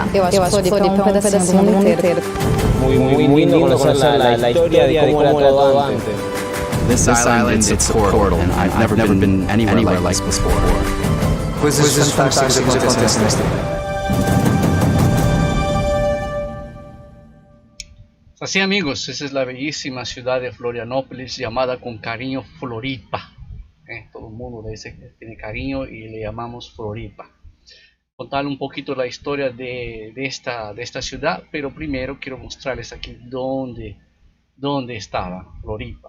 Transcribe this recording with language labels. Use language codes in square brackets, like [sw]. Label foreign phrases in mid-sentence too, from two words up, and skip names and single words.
[pt] Eu acho que foi um pedacinho do mundo inteiro. [es] Muy lindo conocer la historia de cómo era todo antes. [en] This island, it's a portal, and I've never been anywhere like this before. [pt] Coisas fantásticas acontecem nesta ilha. [es] Así amigos, esa es la bellísima ciudad de Florianópolis, llamada con cariño Floripa. Todo el mundo le dice que tiene cariño y le llamamos Floripa. Contar un poquito la historia de esta ciudad, pero primero quiero mostrarles aquí dónde estaba Floripa.